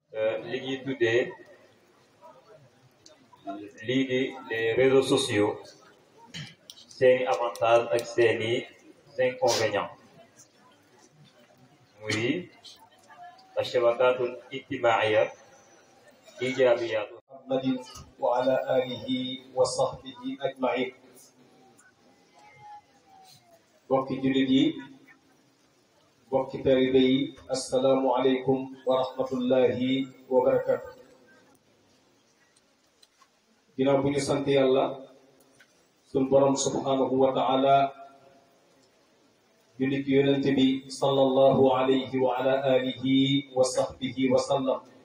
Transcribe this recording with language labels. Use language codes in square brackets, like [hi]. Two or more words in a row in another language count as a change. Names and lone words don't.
[wo] li ñuy tuddee lii di [fr] les réseaux sociaux [wo] seeni avantages ak seeni inconvénients muy [ar] الشبكات الاجتماعية إيجابيات محمد وعلى آله وصحبه أجمعين. [wo] bokki jullit yi bokki taalibe yi [ar] السلام عليكم ورحمة الله وبركاته. [wo] ginnaaw bu ñu sant yàlla sun borom [ar] سبحانه وتعالى [wo] jullit yonente bi [ar] صلى الله عليه وعلى آله وصحبه وسلم.